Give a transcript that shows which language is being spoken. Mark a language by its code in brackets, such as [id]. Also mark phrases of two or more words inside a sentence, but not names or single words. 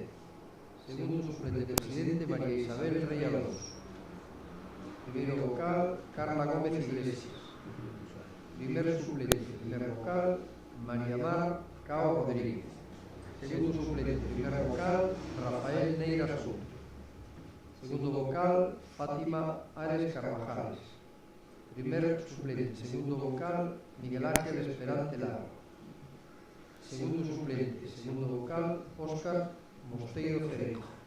[es] Segundo suplente de presidente, María Isabel Rey Alonso. Primero vocal, Carla Gómez Iglesias. Primer suplente, primer vocal, María Mar Cao Rodríguez. Segundo suplente, primer vocal, Rafael Neira Asunto. Segundo vocal, Fátima Ares Carvajales. Primer suplente, segundo vocal, Miguel Ángel Esperante Lago. Segundo suplente, segundo vocal, Óscar Mosteiro Cerezo.